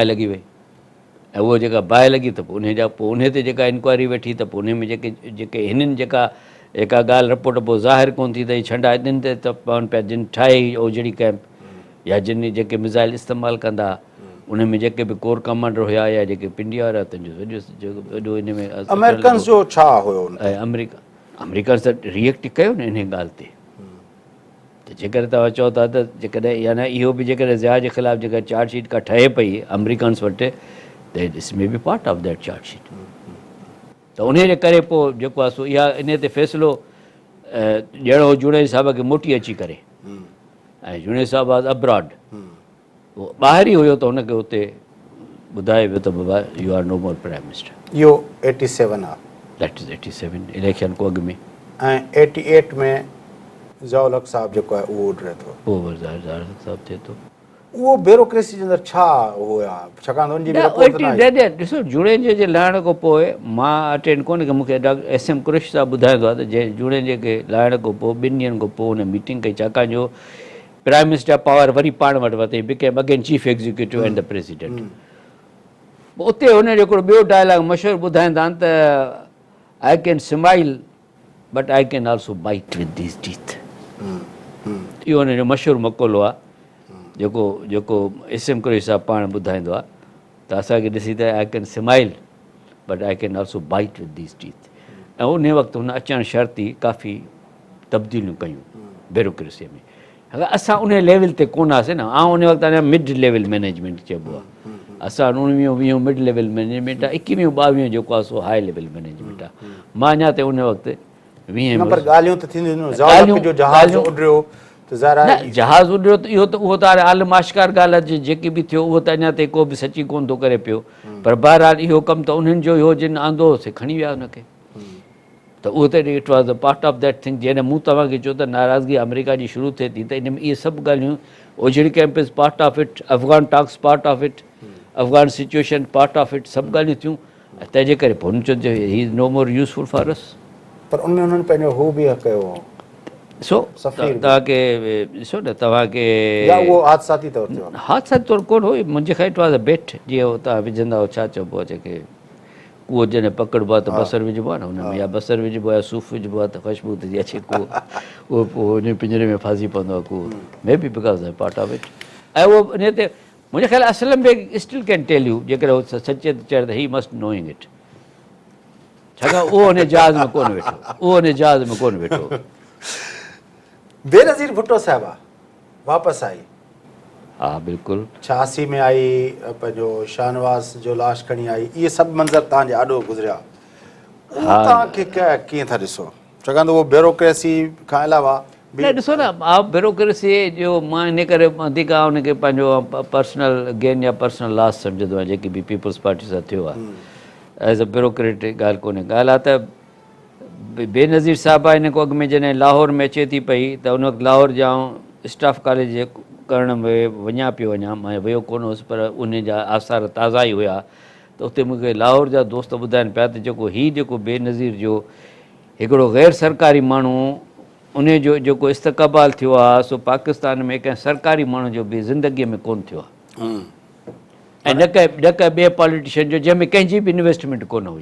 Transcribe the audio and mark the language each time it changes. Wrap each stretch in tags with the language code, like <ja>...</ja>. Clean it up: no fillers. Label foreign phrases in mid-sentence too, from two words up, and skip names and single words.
<sd>लॻी वई ऐं उहो जेका बाहि लॻी त पोइ उन जा पोइ उन ते जेका इंक्वायरी वेठी त पोइ उन में जेके हिननि जेका ॻाल्हि रिपोर्ट पोइ ज़ाहिर कोन थी त हीअ छंडा हिननि ते त पवनि पिया जिन ठाहे ओझड़ी कैंप या जिन जेके मिज़ाइल इस्तेमालु कंदा, उन में जेके बि</sd> <en>core commander</en> <sd>हुया या जेके पिंडिया वारा वॾो इन में अमेरिकन्स जो छा हुयो? ऐं अमेरिकन्स त रिएक्ट कयो न इन ॻाल्हि ते, त जेकर तव्हां चओ था त जेकॾहिं यानी इहो बि जेकॾहिं ज़िया जे ख़िलाफ़ु जेका चार्जशीट का ठहे पई अमरीकन्स वटि त</sd> <en>this may be part of that chargesheet.</en> <sd>त उन जे करे पोइ जेको आहे सो इहा इन ते फ़ैसिलो ॾियणो जुड़े साहिब खे मोटी अची करे ऐं जुड़े साहिबु</sd> <en>was abroad,</en> <sd>उहो ॿाहिरि ई हुयो त हुनखे हुते ॿुधाए वियो त बाबा</sd> <en>you are no more prime minister.</en> <sd>इहो 87 आहे</sd> <en>That is</en> <sd>87 इलेक्शन को अॻु में। ऐं 88 में ज़ियाउल हक़ साहिबु जेको आहे उहो उॾरे थो। पोइ ज़ाहिर साहिबु थिए थो। उहो ब्यूरोक्रेसी जे अंदरि छा हुया, छाकाणि त उनजी बि रिपोर्ट न आई। ॾिसो जुड़ेजे जे लहण खां पोइ मां अटेंड कोन्हे कयो, मूंखे एस एम कुरेश साहिबु ॿुधाईंदो आहे त जे जुड़ेजे खे लहण खां पोइ 2 ॾींहंनि खां पोइ हुन मीटिंग कई, छाकाणि जो</sd> <en>prime minister</en> <sd>पावर वरी पाण वटि वरितई,</sd> <en>Became again chief executive and the president.</en> <sd>उते हुन जो हिकिड़ो ॿियो डायलॉग मशहूरु ॿुधाईंदा आहिनि त</sd> <en>I can smile but I can also bite with these teeth.</en> <sd>इहो हुनजो मशहूरु मक़ौलो आहे जेको जेको एस एम कुरेश साहिबु पाण ॿुधाईंदो आहे त असांखे ॾिसी त</sd> <en>I can smile but I can also bite with these teeth.</en> <sd>ऐं उन वक़्तु हुन अचणु शर्ती काफ़ी तब्दीलियूं कयूं ब्यूरोक्रेसीअ में। असां उन लेवल ते कोन हुआसीं न, ऐं उन वक़्तु अञा</sd> <en>mid level management</en> <sd>चइबो आहे, असां 19 20</sd> <en>mid level management</en> <sd>आहे, 21 22 जेको आहे सो</sd> <en>high level management</en> <sd>आहे। मां अञा त उन वक़्तु 20 पर ॻाल्हियूं त थींदियूं, ज़ियाउल हक़ जो जहाज़ उॾरियो त ज़ाहिर आहे जहाज़ उॾरियो त इहो त उहो त हाणे आलम आश्कार ॻाल्हि आहे, जेकी बि थियो उहो त अञा ताईं को बि सची कोन थो करे पियो, पर बहरहाल इहो कमु त उन्हनि जो हो जिन आंदो होसीं खणी विया हुनखे। त उहो त</sd> <en>it was a part of that thing.</en> <sd>जॾहिं मूं तव्हांखे चयो त नाराज़गी अमेरिका जी शुरू थिए थी त इन में इहे सभु ॻाल्हियूं, ओझड़ी कैंप</sd> <en>is part of it, Afghan talks part of it, Afghan situation part of it,</en> <sd>सभु ॻाल्हियूं थियूं। ऐं तंहिंजे करे पोइ हुन चयो</sd> <en>he is no more useful for us.</en> <sd>पर उनमें उन्हनि पंहिंजो हू बि कयो ॾिसो तव्हांखे ॾिसो न तव्हांखे या उहो हादसाती तौर ते हादसा तौरु कोन हो, मुंहिंजे खां</sd> <en>it was a bait,</en> <sd>जीअं तव्हां विझंदा हो छा चइबो आहे जेके कूओ जॾहिं पकड़बो आहे त बसर विझबो आहे न हुन में, या बसर विझबो आहे या सूफ़ विझबो आहे त ख़ुशबू थी अचे कूओ, उहो पोइ हुन पिंजरे में फासी पवंदो आहे कूओ,</sd> <en>May be because of part of it.</en> <sd>ऐं उहो इन ते मुंहिंजे ख़्याल असलम बि</sd> <en>still can tell you</en> <sd>जेकर उहो सचे त चए त</sd> <en>he must knowing it,</en> <sd>छाकाणि उहो हुन जहाज़ में कोन वेठो, उहो हुन जहाज़ में कोन वेठो। बेनज़ीर भुट्टो साहिबा वापसि आई, हा बिल्कुलु 86 में आई, पंहिंजो शाहनवाज़ जो लाश खणी आई, इहे सभु मंज़र तव्हांजे आॾो गुज़रिया, तव्हांखे कीअं था ॾिसो, छाकाणि त उहो ब्यूरोक्रेसी खां अलावा न ॾिसो न ब्यूरोक्रेसी जो मां इन करे वधीक हुनखे पंहिंजो</sd> <en>personal gain</en> <sd>या</sd> <en>personal loss</en> <sd>सम्झंदो आहियां, जेकी बि पीपल्स पार्टी सां थियो आहे</sd> <en>as a bureaucratic</en> <sd>ॻाल्हि कोन्हे। ॻाल्हि आहे त बेनज़ीर साहिबा हिन खां अॻु में जॾहिं लाहौर में अचे थी पई त उन वक़्तु लाहौर जा</sd> <en>staff college</en> <sd>करण में वञा पियो वञा, मां वियो कोन हुउसि पर उन जा आसार ताज़ा ई हुया, त उते मूंखे लाहौर जा दोस्त ॿुधाइनि पिया त जेको बेनज़ीर जो हिकिड़ो गैर सरकारी माण्हू उन जो जेको इस्तक़बाल थियो आहे सो पाकिस्तान में कंहिं सरकारी माण्हू जो बि ज़िंदगीअ में कोन थियो आहे, ऐं न कंहिं ॿिए पॉलिटिशियन जो जंहिंमें कंहिंजी बि इन्वेस्टमेंट कोन हुई।</sd>